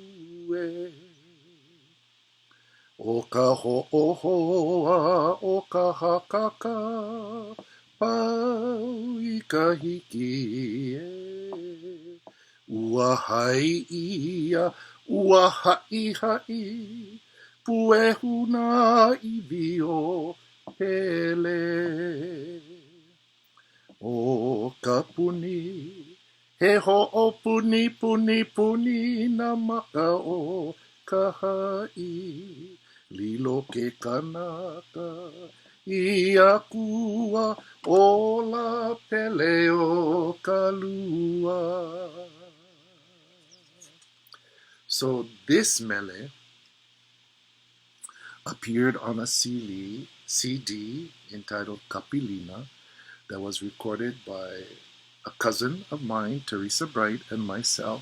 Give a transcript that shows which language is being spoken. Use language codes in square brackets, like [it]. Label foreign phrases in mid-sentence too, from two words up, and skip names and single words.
[haw] O ka ho'ohoa, o ka hakaka, pau I kahiki e. Ua hai ia, ua haʻi, puehuna ʻIWI-O-PELE. O ka puni, he ho'opuni, puni, NamakaokahaʻI. Lilo ke kanaka, I akua, o la pele o ka lua. [en] So this mele appeared on a CD entitled Kapilina that was recorded by a cousin of mine, Teresa Bright, and myself.